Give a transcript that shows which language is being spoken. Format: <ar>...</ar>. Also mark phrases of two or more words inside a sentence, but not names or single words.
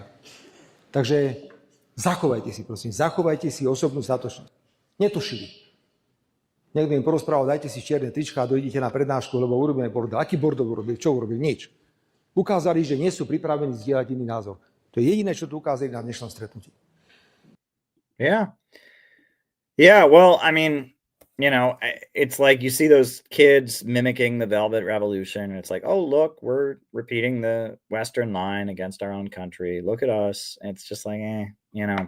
<sk>Takže zachovajte si, prosím, osobnú statočnosť. Netušili. Niekto im porozprával, dajte si čierne trička a dojdite na prednášku, lebo urobíme bordel. Aký bordel urobil? Čo urobil? Nič. Ukázali, že nie sú pripravení zdieľať iný názor. To je jediné, čo tu ukázali na dnešnom stretnutí.</sk> <en>Yeah. Yeah, well, I mean, you know, it's like you see those kids mimicking the Velvet Revolution, and it's like, oh, look, we're repeating the Western line against our own country. Look at us. And it's just like, you know.</en>